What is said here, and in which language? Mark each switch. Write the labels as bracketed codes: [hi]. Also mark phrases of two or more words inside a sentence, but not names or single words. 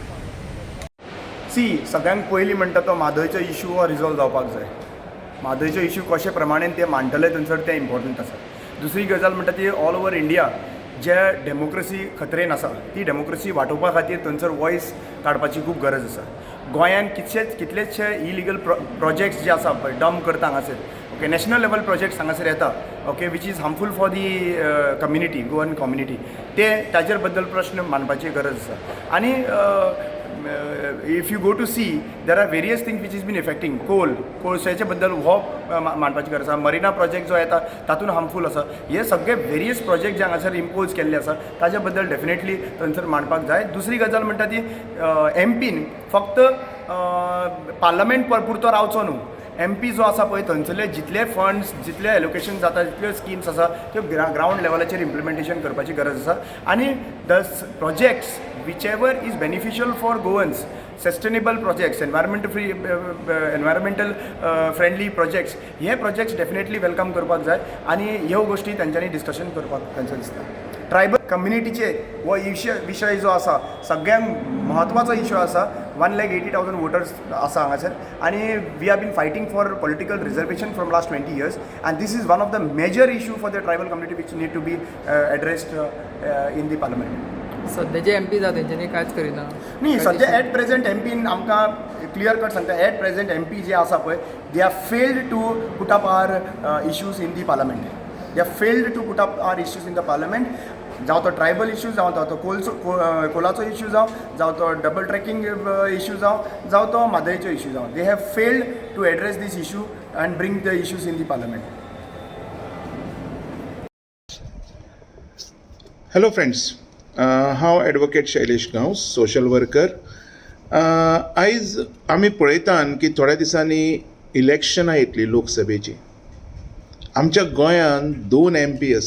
[kok] सगळ्यांत पयलीं म्हणटा तो म्हादयचो इश्यू हो रिजॉल्व जावपाक जाय म्हादयचो इश्यू कशे प्रमाणेन ते मांडटले थंयसर तें इम्पॉर्टंट आसा दुसरी गजाल म्हणटा ती [en] all over India [kok] जे डेमोक्रेसी खतरेन आसा ती डेमोक्रेसी वाटोवपा खातीर थंयसर वॉयस काडपाची खूब गरज आसा गोंयान कितलेशे [en] illegal projects [kok] जे आसा पळय डंप करता हांगासर ओके [en] national level projects [kok] हांगासर येता [en] okay which is harmful for the community Goan community [kok] ते ताजेर बद्दल प्रश्न मांडपाची गरज आसा आनी [en] if you go to see there are various things which has been affecting [kok] कोळशाचे बद्दल हो मांडपाची गरज आसा मरिना प्रोजेक्ट जो येता तातूंत हार्मफूल आसा हे सगळे [en] various project [kok] जे हांगासर इम्पोज केल्ले आसा ताजे बद्दल डेफिनेटली थंयसर मांडपाक जाय दुसरी गजाल म्हणटा ती MPन फक्त पार्लमेंट पुरतो रावचो न्हू MP जो आसा पळय थंयसरले जितले फंड्स जितले एलोकेशन जाता जितल्यो स्किम्स आसा त्यो ग्रावंड लेवलाचेर इम्प्लिमेंटेशन करपाची गरज आसा आनी [en] the projects which ever is beneficial for Goans, sustainable projects, environmental friendly projects, हे projects definitely welcome [kok] करपाक जाय आनी ह्यो गोष्टी तांच्यांनी डिस्कशन करपाक तांचो दिसता ट्रायबल कम्युनिटीचे हो विशय जो आसा सगळ्यांत म्हत्वाचो इश्यू आसा 1,80,000 वोटर्स आसा हांगासर आनी [en] we have been fighting for political reservation from last 20 years and this is one of the major issue for the tribal community which need to be addressed in the parliament. [kok] सध्याचे MP जाता तेंच्यांनी कांयच करिना न्ही सद्या [en] at present [kok] MPन आमकां [en] clear cut [kok] सांगता [en] at present [kok] MP जे आसा पळय [en] they are failed to put up our issues in the parliament they are failed to put up our issues in the parliament [kok] जावं तो ट्रायबल इश्यू जावं [en] तो कोलाचो इश्यू जावं तो डबल ट्रॅकिंग इश्यू जावं तो म्हादयचो इश्यू जावं they have failed to address this issue and bring the issues in the parliament. hello friends, [kok] हांव एडवोकेट शैलेश गांवस, [en] social worker. [kok] आयज आमी पळयतात की थोड्या दिसांनी इलेक्शनां येतली लोकसभेची. आमच्या गोंयांत 2 MP आसा.